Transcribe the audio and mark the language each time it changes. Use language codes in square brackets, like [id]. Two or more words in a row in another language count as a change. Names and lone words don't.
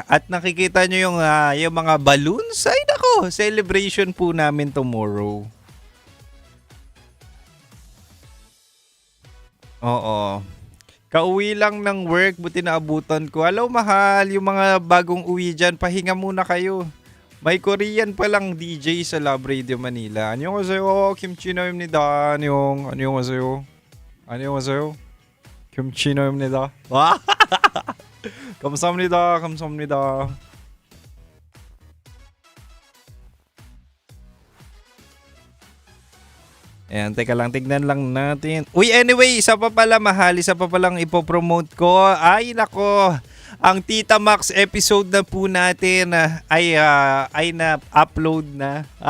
[tl] At nakikita nyo yung mga balloons. Ay nako, celebration po namin tomorrow. Oo. Kauwi lang ng work, buti naabutan ko. Hello mahal, yung mga bagong uwi dyan, pahinga muna kayo. May Korean palang DJ sa Love Radio Manila. [ko] 안녕하세요. 김치노입니다. 안녕하세요. 안녕하세요. 김치노입니다. 와. 감사합니다. 감사합니다. [tl] Ayan, teka lang, tignan lang natin. Uy, anyway, isa pa pala mahal, isa pa palang ipopromote ko. Ay, nako. Ang Tita Max episode na po natin ay na-upload na.